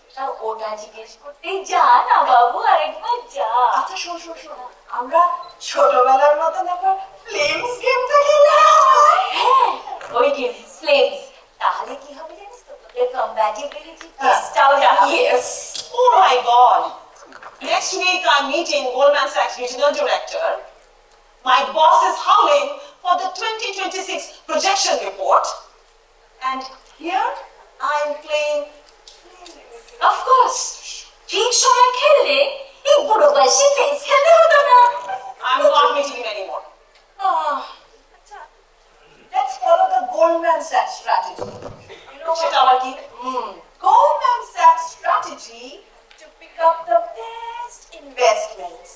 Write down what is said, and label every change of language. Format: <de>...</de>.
<bn>আর ওটা জিজ্ঞেস করতেই যা না বাবু, আরেকবার যা। আচ্ছা শোন শোন শোন, আমরা ছোটবেলার মতন একবার ফ্লেমস গেমটা খেললাম। হ্যাঁ, ওই গেম ফ্লেমস। তাহলে কি হবে জানিস তো, তোদের কম্প্যাটিবিলিটি টেস্টটাও জানা।</bn> <en>Yes. Oh my God! Next week I'm meeting Goldman Sachs Regional Director. My boss is howling for the 2026 projection report. And here I'm playing. Of course.</en> <bn>ঠিক সময় খেললে এই বুড়ো বয়সে ফ্লেমস খেলতে হতো না।</bn> <en>I'm not meeting him anymore. Let's follow the Goldman Sachs strategy. You know</en> <bn>সেটা</bn> <en>what?</en> <bn>আবার কি?</bn> <en>Goldman Sachs strategy to pick up the best investments.</en>